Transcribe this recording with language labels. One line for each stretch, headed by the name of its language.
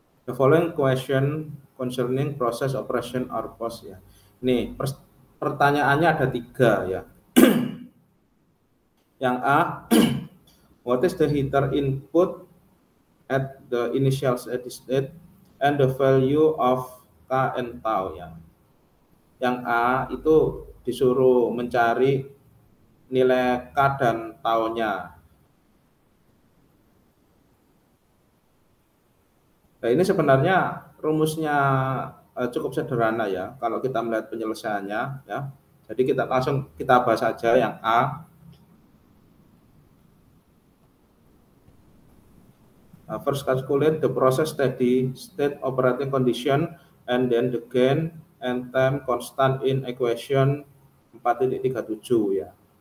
English: The following question concerning process operation are posed ya.
Indonesian: Ini pertanyaannya ada 3 ya. Yang A,
English: what is the heater input at the initial steady state and the value of K and tau ya.
Indonesian: Yang A itu disuruh mencari nilai K dan taunya. Nah, ini sebenarnya rumusnya cukup sederhana ya kalau kita melihat penyelesaiannya ya. Jadi kita bahas saja yang A.
English: First calculate the process steady state operating condition and then the gain and time constant in equation 4.37 ya.